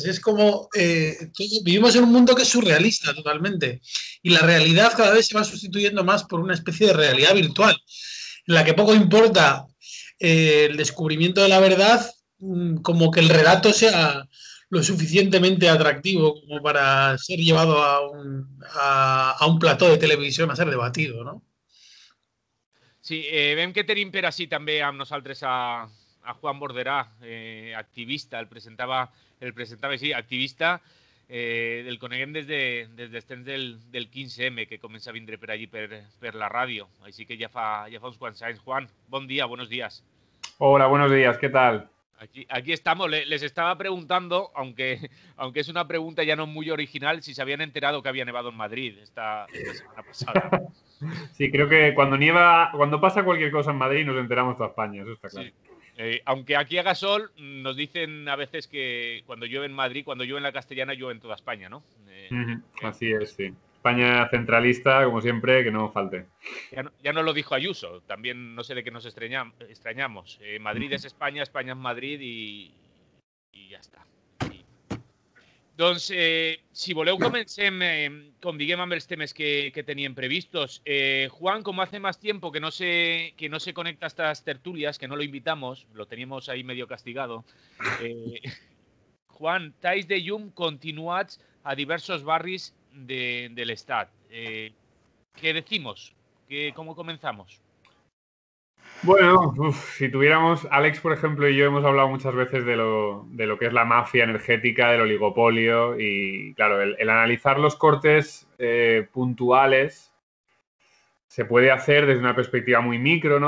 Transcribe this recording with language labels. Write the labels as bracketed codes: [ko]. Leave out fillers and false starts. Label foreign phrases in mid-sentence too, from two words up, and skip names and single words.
[es] Es como vivimos en un mundo que es surrealista totalmente, y la realidad cada vez se va sustituyendo más por una especie de realidad virtual, en la que poco importa el descubrimiento de la verdad, como que el relato sea lo suficientemente atractivo como para ser llevado a un plató de televisión a ser debatido, ¿no? [ca] Sí, vem que tenim per així també amb nosaltres a Juan Borderà, activista, el presentava així, activista, el coneguem des dels temps del 15M, que comença a vindre per allí per la ràdio, així que ja fa uns quants anys. Juan, bon día, [es] buenos días. Hola, buenos días, ¿qué tal? Aquí estamos. Les estaba preguntando, aunque es una pregunta ya no muy original, si se habían enterado que había nevado en Madrid esta semana pasada. Sí, creo que cuando pasa cualquier cosa en Madrid nos enteramos toda España, eso está claro. Sí, Aunque aquí haga sol, nos dicen a veces que cuando llueve en Madrid, cuando llueve en la Castellana, llueve en toda España, ¿no? Así es, sí. España centralista, como siempre, que no falte. Ya no lo dijo Ayuso, también no sé de qué nos extrañamos. Madrid es España, España es Madrid y [ca] ja està. Doncs, si voleu, comencem, com diguem, amb els temes que teníem previstos. [es] Juan, como hace más tiempo que no se conecta a estas tertulias, que no lo invitamos, lo teníamos ahí medio castigado. Juan, [ca] talls de llum continuats a diversos barris del Estat. [es] ¿Qué decimos? ¿Cómo comenzamos? Bueno, si tuviéramos, Alex, por ejemplo, y yo hemos hablado muchas veces de lo que es la mafia energética, del oligopolio y, claro, el analizar los cortes puntuales se puede hacer desde una perspectiva muy micro, ¿no?